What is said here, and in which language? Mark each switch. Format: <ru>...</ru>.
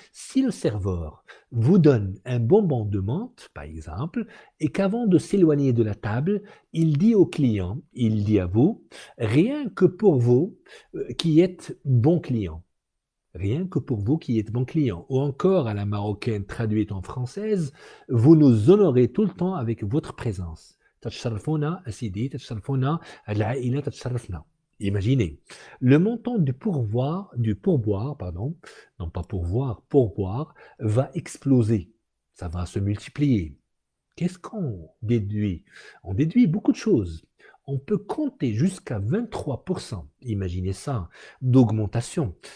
<fr>Si le serveur vous donne un bonbon de menthe, par exemple, et qu'avant de s'éloigner de la table, il dit au client, il dit à vous, rien que pour vous qui êtes bon client. Rien que pour vous qui êtes bon client. Ou encore à la marocaine traduite en française, vous nous honorez tout le temps avec votre présence.</fr> <ar>تتشرفونا أسيدي تتشرفونا العائلة تتشرفنا.</ar> <fr>Imaginez, le montant du pourboire, pardon, non pas pourvoir, pourboire, va exploser. Ça va se multiplier. Qu'est-ce qu'on déduit? On déduit beaucoup de choses. On peut compter jusqu'à 23%, imaginez ça, d'augmentation.</fr>